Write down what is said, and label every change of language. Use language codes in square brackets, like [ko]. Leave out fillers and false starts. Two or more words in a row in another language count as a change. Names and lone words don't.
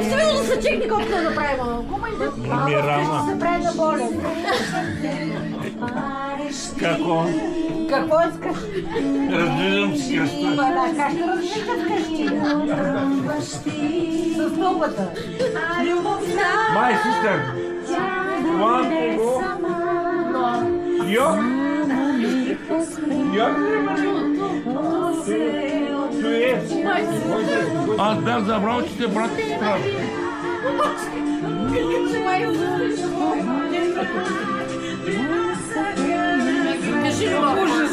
[bg] Остави да се чекни колко да направим. Ми е рана. Ще се прави на болен. Какво? Какво искаш? Раздвиждам си кръста. Как ще различаш къщи? С стълбата. [en] My sister. Want to go? [bg] Йок? Йок ли ма? Аз бях забрал, че те брат и сестра. Кажи любов. Ужас.